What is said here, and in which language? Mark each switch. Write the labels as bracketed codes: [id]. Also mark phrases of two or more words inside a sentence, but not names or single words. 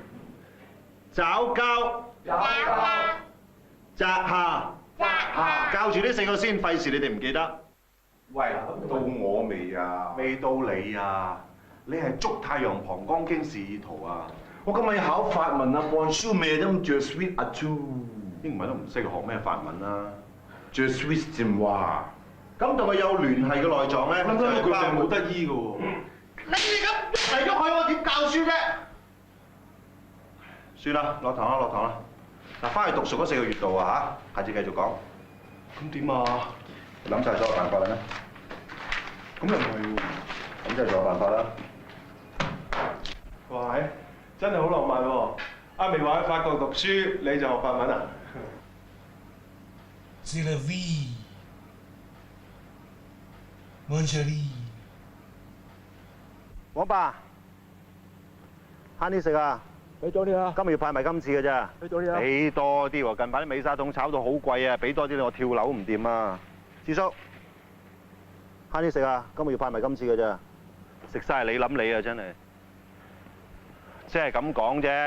[yue] 爪交、扎下、教住呢4個先，費事你哋唔記得。喂，到我未啊？未到你啊！你係捉太陽膀胱經示意圖啊！我今日要考法文啊 ， [fr] Bonjour madame, je suis à tout。 [yue] 英文都唔識，學咩法文啊 [fr] je suis [yue] 正話。咁同佢有聯繫嘅內臟咧，諗佢病冇得醫嘅喎。你咁喐嚟喐去，我點教書啫？算啦，落堂啦，落堂啦。嗱，翻去讀熟嗰4個穴道啊嚇，下次繼續講。咁點啊？諗晒所有辦法啦咩？咁又唔係喎。咁即係仲有辦法啦。哇係，真係好浪漫喎！阿薇話喺法國讀書，你就學法文啊 [fr] C'est la vie, mon chéri。 [yue] 王爸，慳啲食啊！俾多啲啊！今個月派埋今次嘅咋？俾多啲啊！俾多啲喎！近排啲美沙桶炒到好貴啊！俾多啲我跳樓唔掂啊！智叔，慳啲食啊！今個月派埋今次嘅咋？食晒你諗你啊！真係，即係咁講啫。